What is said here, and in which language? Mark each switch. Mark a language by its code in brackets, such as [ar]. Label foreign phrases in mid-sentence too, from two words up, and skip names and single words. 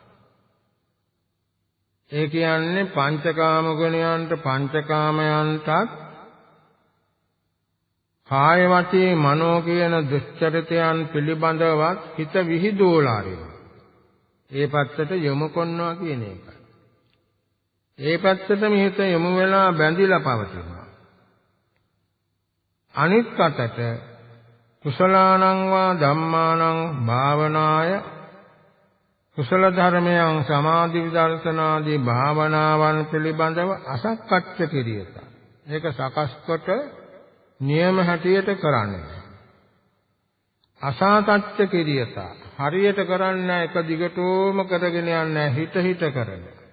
[si] ඒ කියන්නේ පංචකාම ගුණයන්ට පංචකාමයන්ටත් කාය වචී මනෝ කියන දුස්චරිතයන් පිළිබඳවත් හිත විහිදුවලා ඒ පැත්තට යොමු කරනවා කියන එක. ඒ පැත්තට මිහිත යොමු වෙලා බැඳිලා පවතිනවා. අනිත් පැත්තට [pi] කුසලානං වා ධම්මානං භාවනාය [si] කුසල ධර්මයන් සමාධි විදර්ශනාදී භාවනාවන් පිළිබඳව [pi] අසක්කච්ඡ කිරියත. [si] ඒක සකස් කොට නියම හැටියට කරන්නේ. [pi] අසාතච්ඡ කිරියත. [si] හරියට කරන්නේ එක දිගටම කරගෙන යන්නේ හිත හිත කරන.